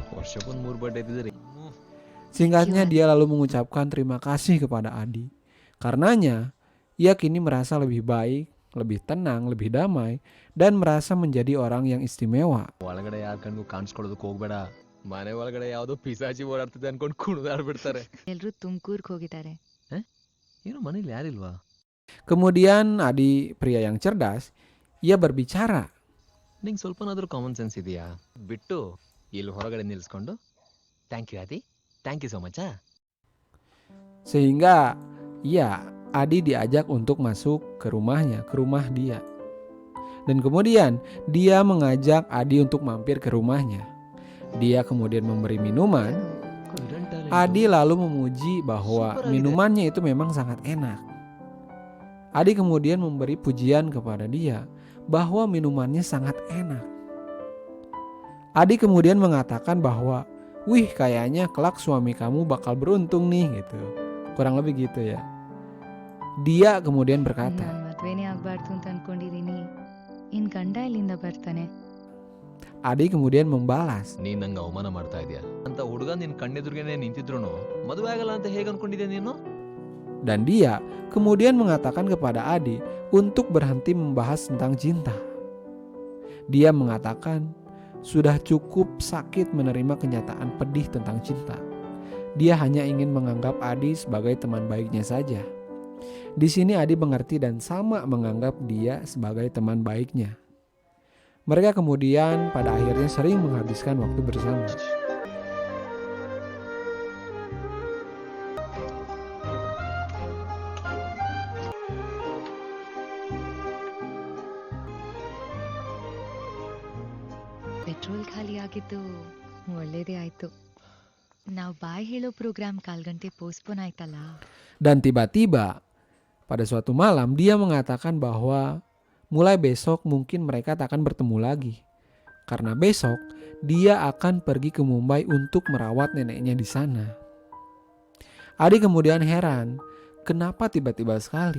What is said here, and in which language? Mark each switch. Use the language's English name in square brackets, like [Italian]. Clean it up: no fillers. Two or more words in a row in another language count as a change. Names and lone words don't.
[Indonesian] ವರ್ಷ pun 3 birthday ಇದ್ದಿದ್ರಿ. Singkatnya dia lalu mengucapkan terima kasih kepada Adi. Karenanya, ia kini merasa lebih baik, lebih tenang, lebih damai, dan merasa menjadi orang yang istimewa. [Kannada] ಒಳಗಡೆ ಯಾರ ಕಣ್ಗೂ ಕಾಣಿಸ್ಕೊಳ್ಳೋದಕ್ಕೆ ಹೋಗ್ಬೇಡ. ಮನೆ ಒಳಗಡೆ ಯಾವ್ದೋ ಪಿಸಾಚಿ ಓಡಾಡ್ತಿದೆ ಅನ್ಕೊಂಡು ಕುಣಿದಾಡ್ಬಿಡ್ತಾರೆ. ಎಲ್ಲರೂ ತುಮಕೂರ್ಗೆ ಹೋಗಿದ್ದಾರೆ. ಏನು ಮನೇಲಿ ಯಾರಿಲ್ವಾ? [Indonesian] Kemudian Adi, pria yang cerdas, ia berbicara. [Kannada] ನಿಂಗೆ ಸ್ವಲ್ಪನಾದ್ರೂ [English] common sense [Kannada] ಇದೆಯಾ? ಬಿಟ್ಟು ಇಲ್ಲಿ ಹೊರಗಡೆ ನಿಲ್ಲಿಸ್ಕೊಂಡು [English] thank you [Kannada] ಆದಿ, [English] Thank you so much. [Indonesian] Sehingga ya Adi diajak untuk masuk ke rumahnya, ke rumah dia. Dan kemudian dia mengajak Adi untuk mampir ke rumahnya. Dia kemudian memberi minuman. Adi lalu memuji bahwa minumannya itu memang sangat enak. Adi kemudian memberi pujian kepada dia bahwa minumannya sangat enak. Adi kemudian mengatakan bahwa, wih kayaknya kelak suami kamu bakal beruntung nih gitu. Kurang lebih gitu ya. Dia kemudian berkata, [Kannada] ನಾನು ಮದ್ವೆನೇ ಆಗ್ಬಾರ್ದು ಅಂತ ಅನ್ಕೊಂಡಿದೀನಿ. ಇನ್ ಗಂಡ ಎಲ್ಲಿಂದ ಬರ್ತಾನೆ? [Indonesian] Adi kemudian membalas, [Kannada] ನೀನ್ ನಂಗೆ ಅವಮಾನ ಮಾಡ್ತಾ ಇದೀಯ ಅಂತ ಹುಡುಗ ನಿನ್ ಕಣ್ಣೆದುರುಗೇನೆ ನಿಂತಿದ್ರು ಮದುವೆ ಆಗಲ್ಲ ಅಂತ ಹೇಗೆ ಅನ್ಕೊಂಡಿದ್ಯಾ ನೀನು? [Indonesian] dan dia kemudian mengatakan kepada Adi untuk berhenti membahas tentang cinta. Dia mengatakan sudah cukup sakit menerima kenyataan pedih tentang cinta. Dia hanya ingin menganggap Adi sebagai teman baiknya saja. Di sini Adi mengerti dan sama menganggap dia sebagai teman baiknya. Mereka kemudian pada akhirnya sering menghabiskan waktu bersama. [Kannada] ಪೆಟ್ರೋಲ್ ಖಾಲಿ ಆಗಿದ್ದು ಒಳ್ಳೇದೇ ಆಯ್ತು. ನಾವು ಬಾಯ್ ಹೇಳೋ ಪ್ರೋಗ್ರಾಮ್ 4 ಗಂಟೆ ಪೋಸ್ಟ್ಪೋನ್ ಆಯ್ತಲ್ಲ. [Indonesian] Dan tiba-tiba pada suatu malam dia mengatakan bahwa mulai besok mungkin mereka tak akan bertemu lagi. Karena besok dia akan pergi ke Mumbai untuk merawat neneknya di sana. Adi kemudian heran, kenapa tiba-tiba sekali?